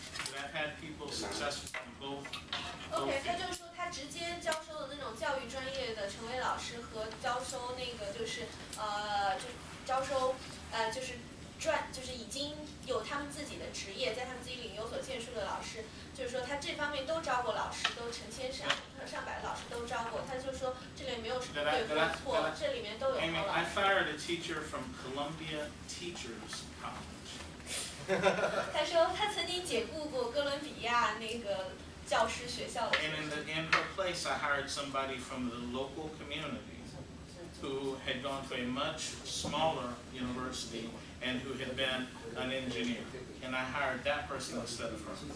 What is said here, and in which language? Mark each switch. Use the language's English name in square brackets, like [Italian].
[English] But I've had people successful in both. [Chinese] OK， 他就是说他直接教授的那种教育专业的成为老师和招收那个就是就招收就是已经有他们自己的职业，在他们自己领域有所建树的老师，就是说他这方面都招过老师，都成千上百的老师都招过，他就说这里没有什么对或错，这里面都有好老师。 [English] I fired a teacher from Columbia Teachers College. [Chinese] 他说他曾经解雇过哥伦比亚那个教师学校的。 [English] And in her place, I hired somebody from the local community who had gone to a much smaller university and who had been an engineer, and I hired that person instead of her.